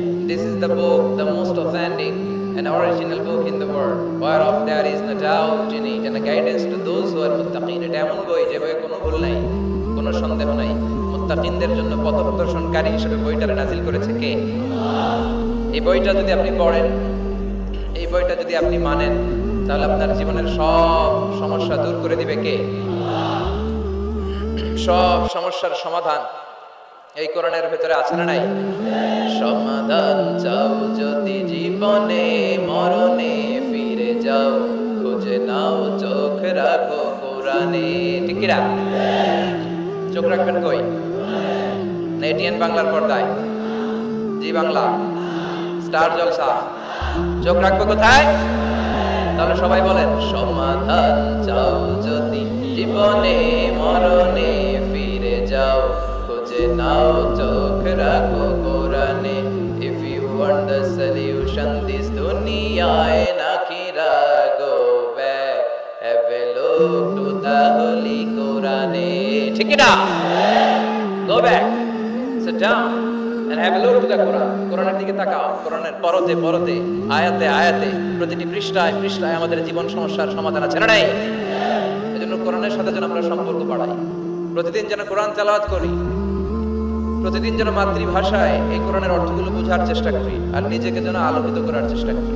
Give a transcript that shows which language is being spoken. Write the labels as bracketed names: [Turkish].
[English] This is the book, the most authentic and original book in the world, whereof there is no doubt in it, and a guidance to those who are muttaqin. [Bangla] এটা এমন বই যে বইয়ে কোনো ভুল নাই, কোনো সন্দেহ নাই। মুত্তাকিনদের জন্য পথপ্রদর্শনকারী হিসেবে বইটা নাজিল করেছে কে? এই বইটা যদি আপনি পড়েন, এই বইটা যদি আপনি মানেন, তাহলে আপনার জীবনের সব সমস্যা দূর করে দিবে কে? সব সমস্যার সমাধান এই কোরআনের ভেতরে আছে না নাই? সমাধান চাও যদি জীবনে মরণে ফিরে যাও, খুঁজে নাও চোখ রাখো কোরআনে। ঠিক কি না? চোখ রাখবেন কই? এটিএন বাংলার পর্দায়, জি বাংলা, স্টার জলসা। চোখ রাখবো কোথায়? তাহলে সবাই বলেন, সমাধান চাও যদি জীবনে মরণে ফিরে যাও, খুঁজে নাও চোখ রাখো কোরআনে। [English] If you want the solution this dunya and akhirah, go back, have a look to the holy Quran. [Bangla] ঠিক না? [English] Go back, sit down and have a look to the Quran. [Bangla] কোরআনের দিকে তাকাও। কোরআনের পরতে পরতে, আয়াতে আয়াতে, প্রতিটি পৃষ্ঠায় পৃষ্ঠায় আমাদের জীবন সমস্যার সমাধান আছে না নাই? এজন্য কোরআনের সাথে যেন আমরা সম্পর্ক বাড়াই, প্রতিদিন যেন কোরআন তেলাওয়াত করি, প্রতিদিন যেন মাতৃভাষায় এই কোরআনের অর্থগুলো বোঝার চেষ্টা করি, আর নিজেকে যেন আলোকিত করার চেষ্টা করি।